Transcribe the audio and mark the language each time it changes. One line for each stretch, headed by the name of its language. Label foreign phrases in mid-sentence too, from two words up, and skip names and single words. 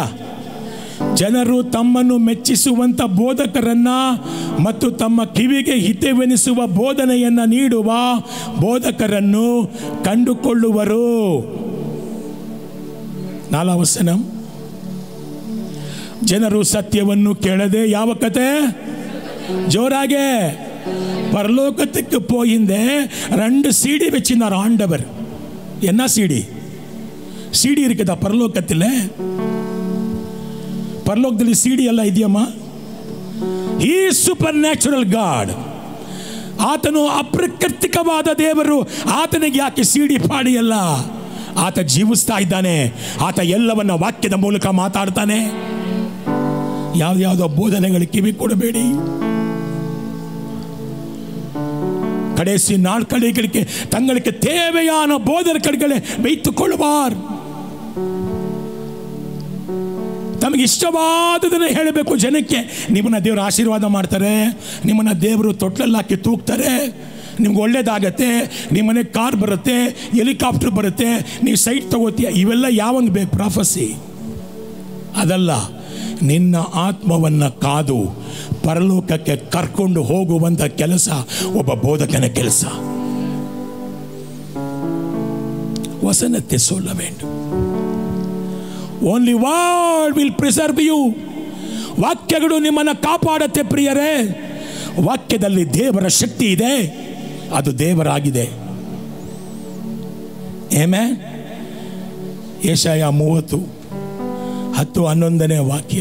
Kannada: ಜನರು ತಮ್ಮನ್ನು ಮೆಚ್ಚಿಸುವಂಥ ಬೋಧಕರನ್ನ ಮತ್ತು ತಮ್ಮ ಕಿವಿಗೆ ಹಿತವೆನಿಸುವ ಬೋಧನೆಯನ್ನು ನೀಡುವ ಬೋಧಕರನ್ನು ಕಂಡುಕೊಳ್ಳುವರು. 4ನೇ ವಚನ. ಜನರು ಸತ್ಯವನ್ನು ಕೇಳದೆ ಯಾವ ಕತೆ?
Tamil: ஜோராக பரலோகத்துக்கு போயிந்தே 2 CD வச்சிருந்தார் ஆண்டவர். என்ன CD இருக்குதா பரலோகத்தில்?
Kannada: ಪರಲೋಕದಲ್ಲಿ ಸಿಡಿ ಎಲ್ಲ ಇದೆಯಮ್ಮ?
English: ಈ super natural God.
Kannada: ಆತನು ಅಪ್ರಕೃತಿಕವಾದ ದೇವರು. ಆತನಿಗೆ ಯಾಕೆ ಸಿಡಿ ಪಾಡಿ ಅಲ್ಲ? ಆತ ಜೀವಿಸ್ತಾ ಇದ್ದಾನೆ. ಆತ ಎಲ್ಲವನ್ನ ವಾಕ್ಯದ ಮೂಲಕ ಮಾತಾಡ್ತಾನೆ. ಯಾವುದೋ ಬೋಧನೆಗಳು ಕಿವಿ ಕೊಡಬೇಡಿ.
Tamil: கடைசி நாட்களுக்கு தங்களுக்கு தேவையான போதகர்களை வைத்துக் கொள்வார்.
Kannada: ತಮಗೆ ಇಷ್ಟವಾದದನ್ನು ಹೇಳಬೇಕು ಜನಕ್ಕೆ. ನಿಮ್ಮನ್ನ ದೇವರು ಆಶೀರ್ವಾದ ಮಾಡ್ತಾರೆ, ನಿಮ್ಮನ್ನ ದೇವರು ತೊಟ್ಲಲ್ಲಿ ಹಾಕಿ ತೂಗ್ತಾರೆ, ನಿಮ್ಗೆ ಒಳ್ಳೇದಾಗತ್ತೆ, ನಿಮ್ಮನೆ ಕಾರ್ ಬರುತ್ತೆ, ಹೆಲಿಕಾಪ್ಟರ್ ಬರುತ್ತೆ, ನೀವು ಸೈಟ್ ತಗೋತೀಯ. ಇವೆಲ್ಲ ಯಾವಂಗೆ ಬೇಕು? ಪ್ರಾಫಸಿ ಅದಲ್ಲ. ನಿನ್ನ ಆತ್ಮವನ್ನು ಕಾದು ಪರಲೋಕಕ್ಕೆ ಕರ್ಕೊಂಡು ಹೋಗುವಂಥ ಕೆಲಸ ಒಬ್ಬ ಬೋಧಕನ ಕೆಲಸ.
Tamil: ವಸನತೆ சொல்ல வேண்டும்.
English: Only word will preserve you.
Kannada: ವಾಕ್ಯಗಳು ನಿಮ್ಮನ್ನು ಕಾಪಾಡುತ್ತೆ ಪ್ರಿಯರೇ. ವಾಕ್ಯದಲ್ಲಿ ದೇವರ ಶಕ್ತಿ ಇದೆ, ಅದು ದೇವರಾಗಿದೆ. ಆಮೆನ್. ಯೆಶಾಯ 30:10-11ನೇ ವಾಕ್ಯ.